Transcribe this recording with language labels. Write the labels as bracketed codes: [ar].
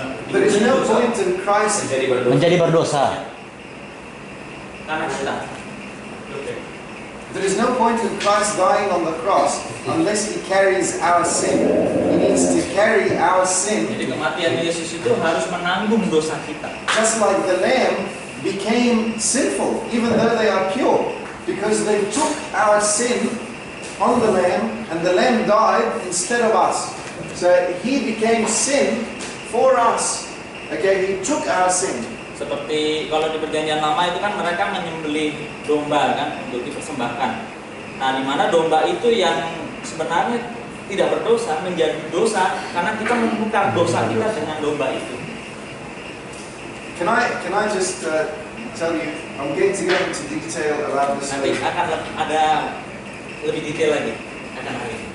[en] There is no point in Christ. [id] Menjadi berdosa. Karena kita. [en] There is no point in Christ dying on the cross unless He carries our sin. He needs to carry our sin. [id] Jadi kematian Yesus itu harus menanggung dosa kita. [en] Just like the lamb became sinful, even though they are pure, because they took our sin on the lamb, and the lamb died instead of us. So He became sin for us. Okay, He took our sin. [id] Seperti kalau di perjanjian lama itu kan mereka menyembelih domba kan untuk dipersembahkan. Nah, di mana domba itu yang sebenarnya tidak berdosa menjadi dosa karena kita menukar dosa kita dengan domba itu. [en] Can I just tell you? I'm going to go into detail about this [id] Nanti [en] later. [id] akan ada lebih detail lagi akan hari ini.